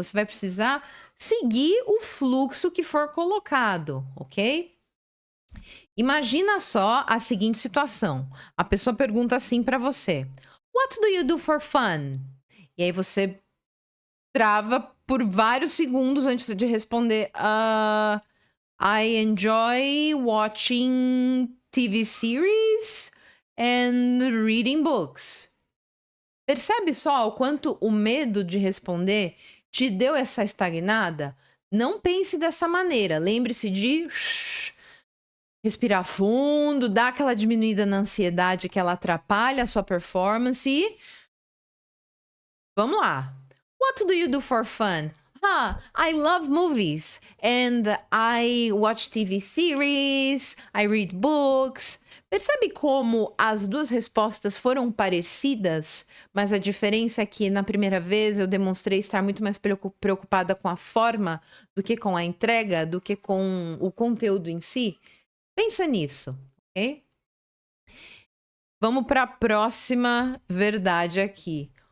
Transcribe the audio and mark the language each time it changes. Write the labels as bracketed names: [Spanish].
[Portuguese] Você vai precisar seguir o fluxo que for colocado, ok? Imagina só a seguinte situação. A pessoa pergunta assim para você: [English] What do you do for fun? [Portuguese] E aí você trava por vários segundos antes de responder. [English] I enjoy watching TV series and reading books. [Portuguese] Percebe só o quanto o medo de responder te deu essa estagnada? Não pense dessa maneira. Lembre-se de respirar fundo, dar aquela diminuída na ansiedade que ela atrapalha a sua performance e vamos lá. [English] What do you do for fun? I love movies and I watch TV series, I read books. [Portuguese] Percebe como as duas respostas foram parecidas, mas a diferença é que na primeira vez eu demonstrei estar muito mais preocupada com a forma do que com a entrega, do que com o conteúdo em si? Pensa nisso, ok? Vamos para a próxima verdade aqui.